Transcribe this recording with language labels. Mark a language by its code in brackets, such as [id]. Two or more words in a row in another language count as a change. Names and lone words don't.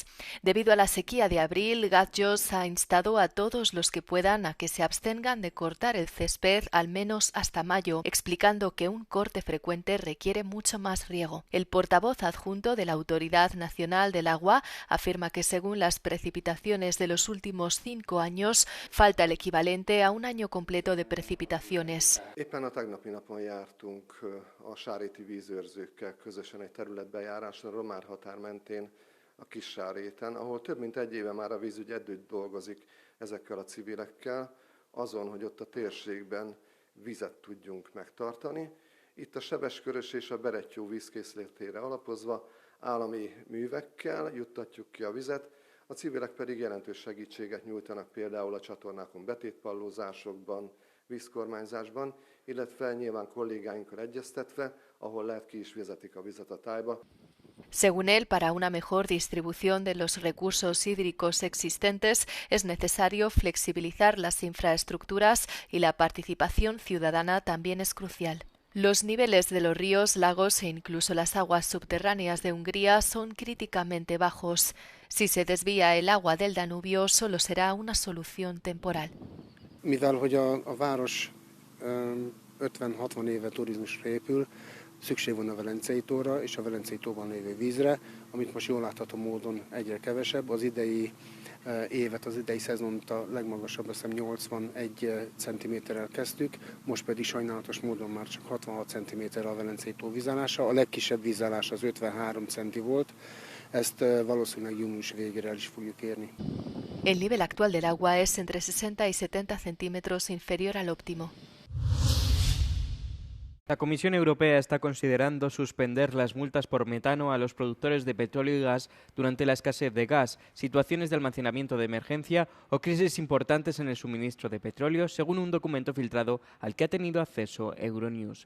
[es] Debido a la sequía de abril, Gagyos ha instado a todos los que puedan a que se abstengan de cortar el césped al menos hasta mayo, explicando que un corte frecuente requiere mucho más riego. El portavoz adjunto de la Autoridad Nacional del Agua afirma que según las precipitaciones de los últimos 5 años, falta el equivalente a un año completo de precipitaciones. [hu] Éppen a tegnapi napon jártunk a sáréti vízőrzőkkel közösen egy területbejáráson, Romár határ mentén a Kissáréten, ahol több mint egy éve már a vízügy együtt dolgozik ezekkel a civilekkel, azon, hogy ott a térségben vizet tudjunk megtartani. Itt a Sebeskörös és a Berettyó vízkészletére alapozva állami művekkel juttatjuk ki a vizet, a civilek pedig jelentős segítséget nyújtanak például a csatornákon betétpallózásokban, vízkormányzásban, illetve nyilván kollégáinkkal egyeztetve, ahol lehet ki is vezetik a vizet a tájba. [es] Según él, para una mejor distribución de los recursos hídricos existentes es necesario flexibilizar las infraestructuras y la participación ciudadana también es crucial. Los niveles de los ríos, lagos e incluso las aguas subterráneas de Hungría son críticamente bajos. Si se desvía el agua del Danubio, solo será una solución temporal. [hu] Mivel hogy a város 50-60 éve turizmusra épül, szükség van a Velencei tóra és a Velencei tóban lévő vízre, amit most jól látható módon egyre kevesebb. Az idei évet, az idei szezont a legmagasabb, azt hiszem 81 cm-rel kezdtük, most pedig sajnálatos módon már csak 66 cm a Velencei tó vízállása. A legkisebb vízállás az 53 cm volt, ezt valószínűleg június végére el is fogjuk érni. [es] El nivel actual del agua es entre 60 y 70 centímetros inferior al óptimo. La Comisión Europea está considerando suspender las multas por metano a los productores de petróleo y gas durante la escasez de gas, situaciones de almacenamiento de emergencia o crisis importantes en el suministro de petróleo, según un documento filtrado al que ha tenido acceso Euronews.